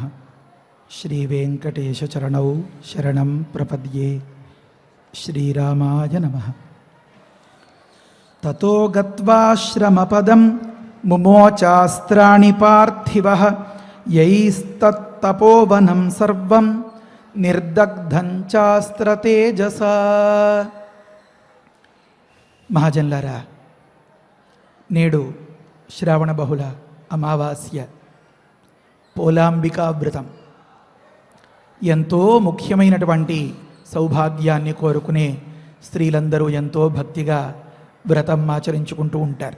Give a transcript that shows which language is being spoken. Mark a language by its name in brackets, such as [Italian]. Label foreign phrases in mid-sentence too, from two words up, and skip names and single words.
[Sanskrit] श्री वेंकटेश चरणौ शरणं प्रपद्ये। श्रीरामाय नमः। ततो गत्वाश्रमपदं मुमोचास्त्राणि पार्थिवः यैस्तत्तपोवनं सर्वं నిర్దగ్ధం చాస్త్ర తేజస. [Telugu] మహాజన్లారా, నేడు శ్రావణ బహుళ అమావాస్య పోలాంబికా వ్రతం. ఎంతో ముఖ్యమైనటువంటి సౌభాగ్యాన్ని కోరుకునే స్త్రీలందరూ ఎంతో భక్తిగా వ్రతం ఆచరించుకుంటూ ఉంటారు.